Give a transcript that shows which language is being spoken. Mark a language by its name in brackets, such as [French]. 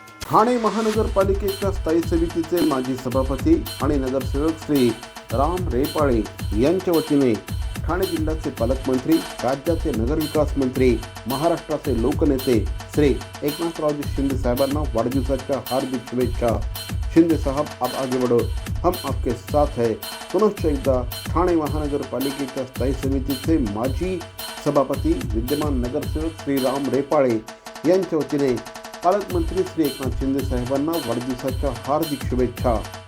[Marathi] ठाणे महानगरपालिकेच्या स्थायी समितीचे माजी सभापती आणि नगरसेवक श्री राम रेपाळे यांच्या वतीने ठाणे जिल्ह्याचे पालकमंत्री, राज्याचे नगरविकास मंत्री, महाराष्ट्राचे लोकनेते श्री एकनाथरावजी शिंदे साहेबांना वाढदिवसाच्या हार्दिक शुभेच्छा. [Hindi] शिंदे साहब, आप आगे बढ़ो, हम आपके साथ है. [Marathi] पुनश्च एकदा ठाणे महानगरपालिकेच्या स्थायी समितीचे माजी सभापती, विद्यमान नगरसेवक श्री राम रेपाळे यांच्या वतीने पालकमंत्री श्री एकनाथ शिंदे साहेबांना वाढदिवसाच्या हार्दिक शुभेच्छा.